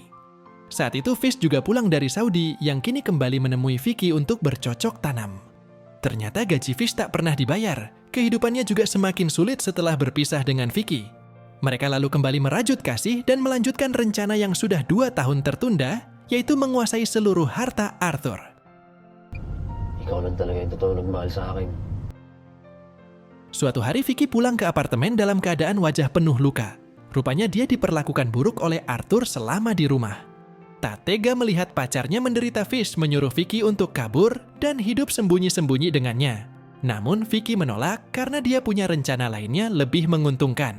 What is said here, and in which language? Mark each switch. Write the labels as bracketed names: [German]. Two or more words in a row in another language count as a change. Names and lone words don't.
[Indonesian] Saat itu Fish juga pulang dari Saudi yang kini kembali menemui Vicky untuk bercocok tanam. Ternyata gaji Fish tak pernah dibayar. Kehidupannya juga semakin sulit setelah berpisah dengan Vicky. Mereka lalu kembali merajut kasih dan melanjutkan rencana yang sudah 2 tahun tertunda, yaitu menguasai seluruh harta Arthur. [Filipino] Ikaw lang talaga yung totoo nagmahal sa akin. [Indonesian] Suatu hari Vicky pulang ke apartemen dalam keadaan wajah penuh luka. Rupanya dia diperlakukan buruk oleh Arthur selama di rumah. Tak tega melihat pacarnya menderita, Fish menyuruh Vicky untuk kabur dan hidup sembunyi-sembunyi dengannya. Namun Vicky menolak karena dia punya rencana lainnya lebih menguntungkan.